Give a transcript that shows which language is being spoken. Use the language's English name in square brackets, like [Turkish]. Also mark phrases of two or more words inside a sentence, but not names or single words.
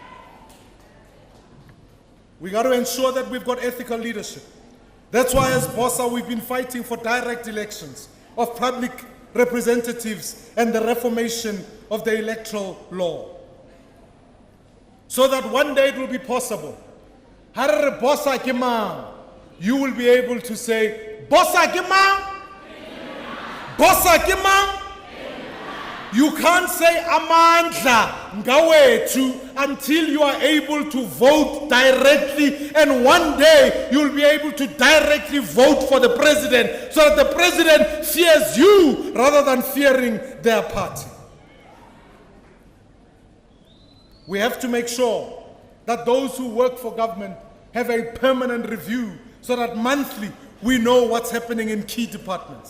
[English] We got to ensure that we've got ethical leadership. That's why as BOSA we've been fighting for direct elections of public representatives and the reformation of the electoral law. So that one day it will be possible. [Tswana] Harare BOSA ke mang? [English] You will be able to say, [Tswana] BOSA ke mang? BOSA ke mang? [English] You can't say [Zulu] amandla ngawethu [English] until you are able to vote directly, and one day you'll be able to directly vote for the president so that the president fears you rather than fearing their party. We have to make sure that those who work for government have a permanent review so that monthly we know what's happening in key departments.